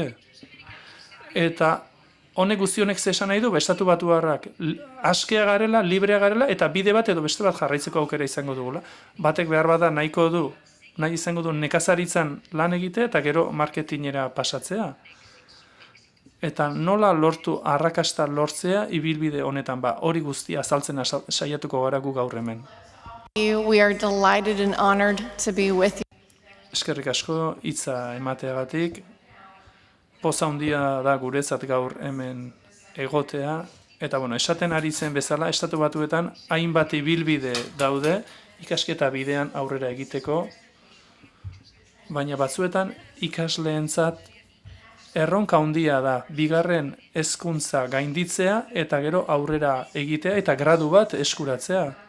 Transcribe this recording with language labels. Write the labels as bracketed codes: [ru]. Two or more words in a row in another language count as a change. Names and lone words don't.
[eu] Eta honek guzti honek zesan nahi du, estatu batuarrak askea garela, librea garela, eta bide bat edo beste bat jarraitzeko aukera izango dugula. Batek behar bada nahi izango du nekazaritzan lan egitea eta gero marketingera pasatzea. Eta nola lortu arrakasta lortzea ibilbide honetan, hori guztia azaltzen saiatuko gara gu gaur hemen. [en] We are delighted and honored to be with you. [eu] Eskerrik asko hitza emateagatik. Poza handia da guretzat gaur hemen egotea. Eta esaten ari zen bezala, estatu batuetan hainbat ibilbide daude ikasketa bidean aurrera egiteko, baina batzuetan ikasleentzat erronka handia da, bigarren hezkuntza gainditzea eta gero aurrera egitea eta gradu bat eskuratzea.